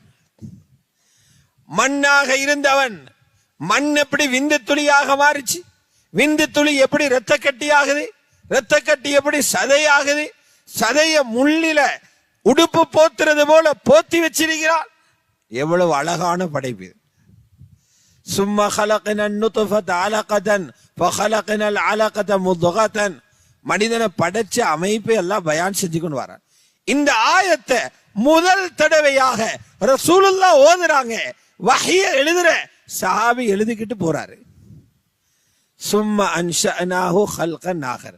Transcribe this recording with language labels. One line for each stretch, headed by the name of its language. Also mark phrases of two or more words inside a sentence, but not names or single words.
Tamil: மண்ணாக இருந்தவன் மண் எப்படி விந்து துளியாக மாறிச்சு, விந்து துளி எப்படி இரத்த கட்டி ஆகுது, இரத்த கட்டி எப்படி சதையாகுது, சதைய முள்ளில உடுப்பு போத்துறது போல போத்தி வச்சிருக்கிறான். எவ்வளவு அழகான படைப்பு!
Arabic: சும்மா خلقنا النطفة علقة فخلقنا العلقة مضغة.
Tamil: மனிதனை படைச்ச அமைப்பை எல்லாம் பயான் செஞ்சு கொண்டு வர. இந்த ஆயத்தை முதல் தடவையாக ரசூலுல்லாஹ் ஓதுறாங்க. வஹிய எழுதுற சஹாபி எழுதிக்கிட்டு போறாரு.
Arabic: ثم أنشأناه خلقا آخر.